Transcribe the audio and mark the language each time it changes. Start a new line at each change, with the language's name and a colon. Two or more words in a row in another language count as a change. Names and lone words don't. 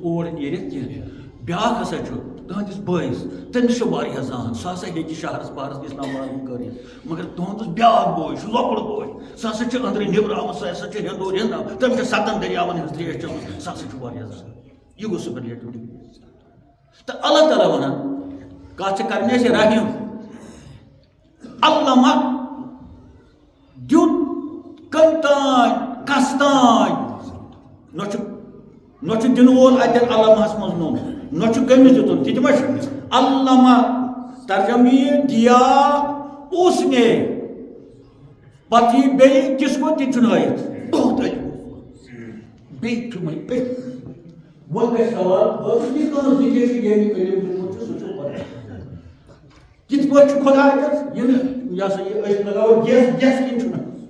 Kashmiri: اور نیٖرِتھ کینٛہہ بیٛاکھ ہسا چھُ تُہنٛدِس بٲیِس تٔمِس چھُ واریاہ زان سُہ ہسا ہیٚکہِ شہرس پہرس اسلام آباد کٔرِتھ مگر تُہنٛدُس بیٛاکھ بوے چھُ لۄکُٹ بوے سُہ ہسا چھُ أنٛدرٕ نِبراوان سُہ ہسا چھُ ہیٚنٛدو رینٛدان تٔمِس چھِ 7 دٔریاون ہٕنٛز ترٛیش چٔمٕژ سُہ ہسا چھُ واریاہ زان یہِ گوٚو سپرلیٹِو ڈگری تہٕ اللہ تعالیٰ ونان کتھ چھِ کرنہِ اَسہِ رحیم علامہ دیُت کٔمۍ تانۍ کس تانۍ نہ چھُ دِنہٕ وول اتٮ۪ن علامہس منٛز نوٚم نہ چھُ کٔمِس دیُتُن تہِ تہِ ما چھُ علامہ ترجمہ
Urdu: دیا اس نے
Kashmiri: پتہٕ یی بیٚیہِ کِس کو تہِ چھُنہٕ ہٲیِتھ
Urdu: بہت علم
Kashmiri: بیٚیہِ چھُ وۄنۍ وۄنۍ گژھِ سوال یہِ کٲنٛسہِ ذٔریعہِ چھُ ییٚمہِ علم دیُتمُت چھُ سُہ چھُ پتہ کِتھ پٲٹھۍ چھُ خۄداے تتھ یہِ نہٕ یہِ ہسا یہِ أسۍ لگاوو گیس کِنۍ چھُنہٕ